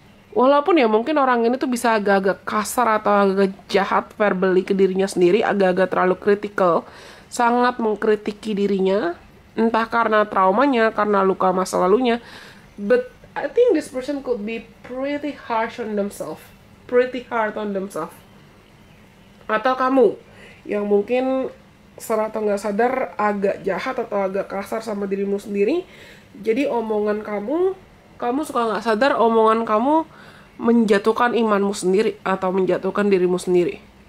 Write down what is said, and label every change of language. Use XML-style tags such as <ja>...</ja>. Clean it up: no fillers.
<id>Walaupun ya mungkin orang ini tuh bisa agak-agak kasar atau agak jahat verbally ke dirinya sendiri, agak-agak terlalu kritikal, sangat mengkritiki dirinya, entah karena traumanya, karena luka masa lalunya.</id> <en>But I think this person could be pretty harsh on themselves, pretty hard on themselves.</en> <id>Atau kamu yang mungkin secara atau nggak sadar agak jahat atau agak kasar sama dirimu sendiri. Jadi omongan kamu suka nggak sadar omongan kamu menjatuhkan imanmu sendiri atau menjatuhkan dirimu sendiri.</id>